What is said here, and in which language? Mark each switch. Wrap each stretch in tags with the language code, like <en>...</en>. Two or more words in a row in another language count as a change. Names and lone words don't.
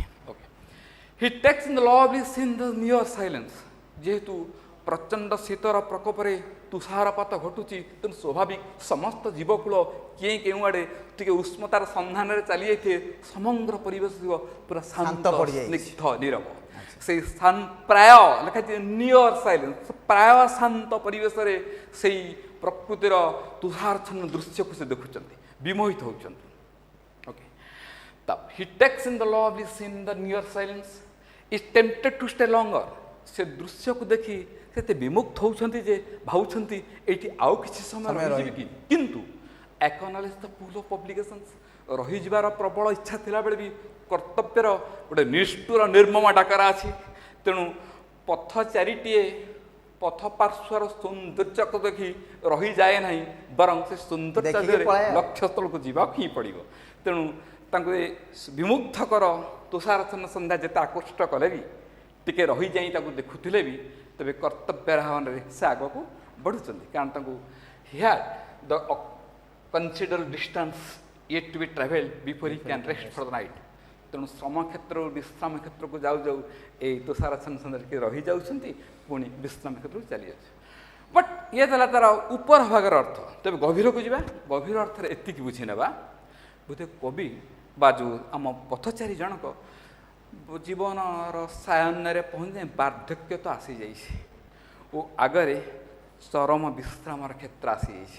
<or>ଓକେ,</or> <en>he takes in the lovely scene the near silence,</en> <or>ଯେହେତୁ ପ୍ରଚଣ୍ଡ ଶୀତର ପ୍ରକୋପରେ ତୁଷାରପାତ ଘଟୁଛି, ତେଣୁ ସ୍ୱାଭାବିକ ସମସ୍ତ ଜୀବକୂଳ କିଏ କେଉଁ ଆଡ଼େ ଟିକେ ଉଷ୍ମତାର ସନ୍ଧାନରେ ଚାଲିଯାଇଥିବେ, ସମଗ୍ର ପରିବେଶ ଥିବ ପୁରା ଶାନ୍ତ, ସ୍ନିଗ୍ଧ, ନୀରବ। ସେଇ ପ୍ରାୟ ଲେଖାଯାଇଛି</or> <en>near silence,</en> <or>ପ୍ରାୟ ଶାନ୍ତ ପରିବେଶରେ ସେଇ ପ୍ରକୃତିର ତୁଷାରାଚ୍ଛନ୍ନ ଦୃଶ୍ୟକୁ ସେ ଦେଖୁଛନ୍ତି। ବିମୋହିତ ହେଉଛନ୍ତି। ଓକେ,</or> <en>he takes in the lovely scene the near silence, is tempted to stay longer.</en> <or>ସେ ଦୃଶ୍ୟକୁ ଦେଖି ସେତେ ବିମୁକ୍ତ ହେଉଛନ୍ତି ଯେ ଭାବୁଛନ୍ତି ଏଇଠି ଆଉ କିଛି ସମୟ ରହିଯିବି କି, କିନ୍ତୁ</or> <en>acknowledge the pool of obligations,</en> <or>ରହିଯିବାର ପ୍ରବଳ ଇଚ୍ଛା ଥିଲାବେଳେ ବି କର୍ତ୍ତବ୍ୟର ଗୋଟେ ନିଷ୍ଠୁର ନିର୍ମମ ଡାକରା ଅଛି। ତେଣୁ ପଥ ଚାରିଟିଏ ପଥ ପାର୍ଶ୍ୱର ସୌନ୍ଦର୍ଯ୍ୟକୁ ଦେଖି ରହିଯାଏ ନାହିଁ, ବରଂ ସେ ସୌନ୍ଦର୍ଯ୍ୟ ଲକ୍ଷ୍ୟସ୍ଥଳକୁ ଯିବାକୁ ହିଁ ପଡ଼ିବ। ତେଣୁ ତାଙ୍କୁ ଏ ବିମୁଗ୍ଧକର ତୁଷାରାଚ୍ଛନ୍ନ ସନ୍ଧ୍ୟା ଯେତେ ଆକୃଷ୍ଟ କଲେ ବି ଟିକେ ରହିଯାଇ ତାକୁ ଦେଖୁଥିଲେ ବି ତେବେ କର୍ତ୍ତବ୍ୟ ଭାବନରେ ସେ ଆଗକୁ ବଢ଼ୁଛନ୍ତି, କାରଣ ତାଙ୍କୁ</or> <en>has the considerable distance yet to be traveled before he can rest for the night।</en> <or>ତେଣୁ ଶ୍ରମ କ୍ଷେତ୍ରରୁ ବିଶ୍ରାମ କ୍ଷେତ୍ରକୁ ଯାଉ ଯାଉ ଏଇ ତୁଷାରାଚ୍ଛନ୍ନ ସନ୍ଧ୍ୟାରେ ଟିକେ ରହିଯାଉଛନ୍ତି, ପୁଣି ବିଶ୍ରାମ କ୍ଷେତ୍ରକୁ ଚାଲିଯାଉଛି। ବଟ୍ ଇଏ ଦେଲା ତା'ର ଉପର ଭାଗର ଅର୍ଥ। ତେବେ ଗଭୀରକୁ ଯିବା। ଗଭୀର ଅର୍ଥରେ ଏତିକି ବୁଝି ନେବା, ବୋଧେ କବି ବା ଯେଉଁ ଆମ ପଥଚାରୀ ଜଣକ ଜୀବନର ସାୟନରେ ପହଞ୍ଚି ବାର୍ଦ୍ଧକ୍ୟ ତ ଆସିଯାଇଛି ଓ ଆଗରେ ଚରମ ବିଶ୍ରାମର କ୍ଷେତ୍ର ଆସିଯାଇଛି।</or>